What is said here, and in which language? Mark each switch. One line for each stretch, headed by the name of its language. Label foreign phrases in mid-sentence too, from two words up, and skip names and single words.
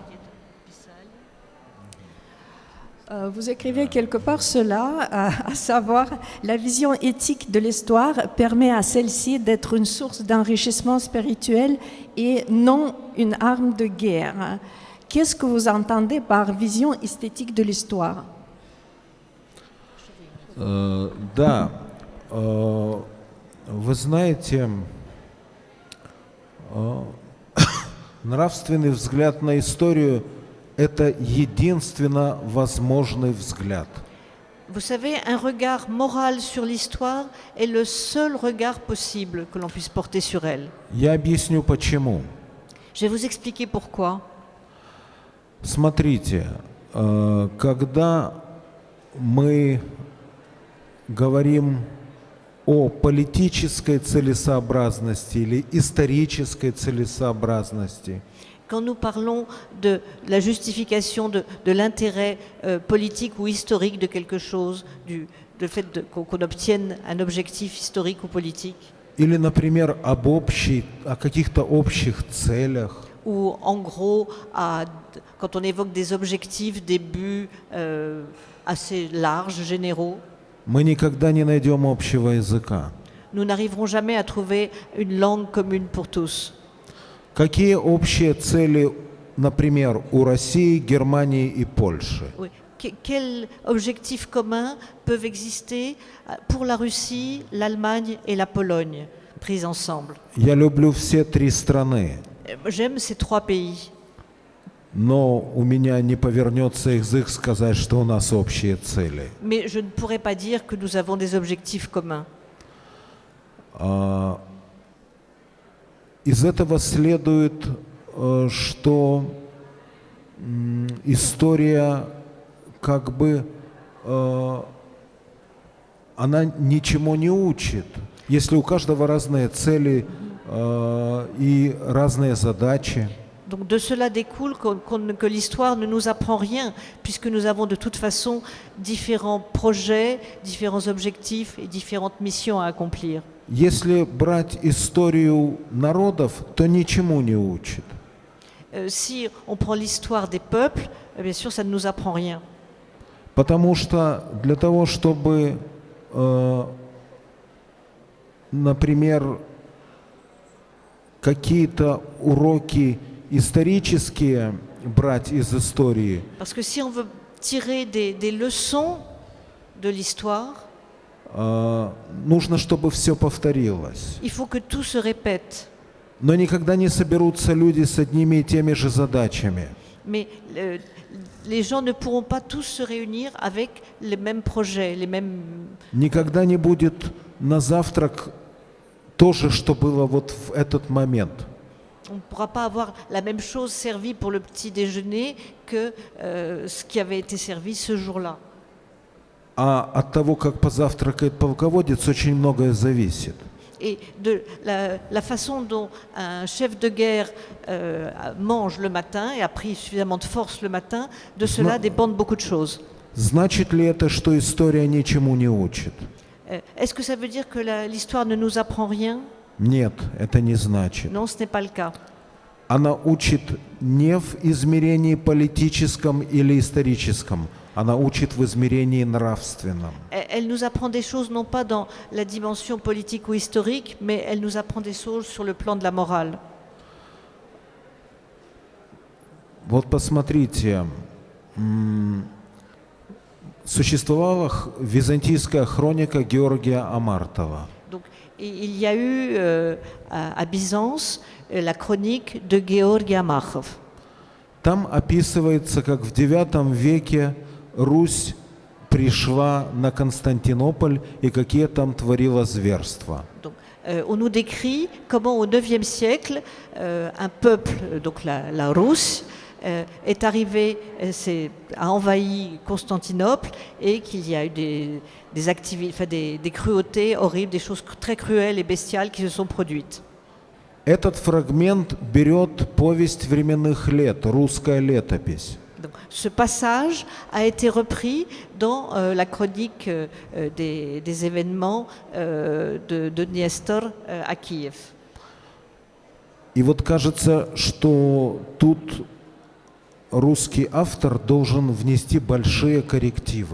French: Vous écrivez quelque part cela, à savoir, la vision éthique de l'histoire permet à celle-ci d'être une source d'enrichissement spirituel et non une arme de guerre. Qu'est-ce que vous entendez par vision esthétique de l'histoire?
Russian: Да, вы знаете, нравственный взгляд на историю — это единственно возможный взгляд.
French: Vous savez, un regard moral sur l'histoire est le seul regard possible que l'on puisse porter sur elle.
Russian: Я объясню почему.
French: Je vais vous expliquer pourquoi.
Russian: Смотрите, когда мы говорим о политической целесообразности или исторической целесообразности,
French: Quand nous parlons de la justification de l'intérêt politique ou historique de quelque chose, du fait qu'on obtienne un objectif historique ou politique,
Russian: или, например, о каких-то общих целях,
French: ou en gros, quand on évoque des objectifs, des buts assez larges, généraux,
Russian: мы никогда не найдем общего языка.
French: nous n'arriverons jamais à trouver une langue commune pour tous.
Russian: Какие общие цели, например, у России, Германии и Польши?
French: Oui. Quels objectifs communs peuvent exister pour la Russie, l'Allemagne et la Pologne, prises ensemble?
Russian: Я люблю все три страны,
French: J'aime ces trois pays,
Russian: но у меня не повернется язык сказать, что у нас общие цели.
French: mais je ne pourrais pas dire que nous avons des objectifs communs.
Russian: Из этого следует, что история как бы она ничему не учит. Если у каждого разные цели и разные задачи.
French: Donc de cela découle que l'histoire ne nous apprend rien, puisque nous avons de toute façon différents projets, différents objectifs et différentes missions à accomplir.
Russian: Если брать историю народов, то ничему не учит.
French: Si on prend l'histoire des peuples, bien sûr, ça ne nous apprend rien.
Russian: Потому что для того, чтобы, например, какие-то уроки исторические брать из истории,
French: Parce que si on veut tirer des leçons de l'histoire,
Russian: нужно, чтобы все повторилось.
French: il faut que tout se répète.
Russian: Но никогда не соберутся люди с одними и теми же задачами.
French: Mais les gens ne pourront pas tous se réunir avec les mêmes projets, les mêmes...
Russian: Никогда не будет на завтрак то же, что было вот в этот момент.
French: On ne pourra pas avoir la même chose servie pour le petit déjeuner que ce qui avait été servi ce jour-là.
Russian: А от того, как позавтракает полководец, очень многое зависит.
French: Et de la façon dont un chef de guerre mange le matin et a pris suffisamment de force le matin, de cela dépendent beaucoup de choses.
Russian: Значит ли это, что история ничему не учит?
French: Est-ce que ça veut dire que l'histoire ne nous apprend rien?
Russian: Нет, это не значит.
French: Non, ce n'est pas le cas.
Russian: Она учит не в измерении политическом или историческом, она учит в измерении нравственном.
French: Elle nous apprend des choses non pas dans la dimension politique ou historique, mais elle nous apprend des choses sur le plan de la morale.
Russian: Вот посмотрите, существовала византийская хроника Георгия Амартова.
French: Donc, il y a eu à Byzance la chronique de Georgi Amarchov.
Russian: Там описывается, как в IX веке Русь пришла на Константинополь и какие там творила зверства.
French: Donc, on nous décrit comment au IXe siècle, un peuple, donc la Russe, est arrivé, a envahi Constantinople et qu'il y a eu des cruautés horribles, des choses très cruelles et bestiales qui se sont produites.
Russian: Этот фрагмент берет повесть временных лет, русская летопись.
French: Donc, ce passage a été repris dans la chronique des événements de Nestor à Kiev.
Russian: И вот кажется, что тут русский автор должен внести большие коррективы.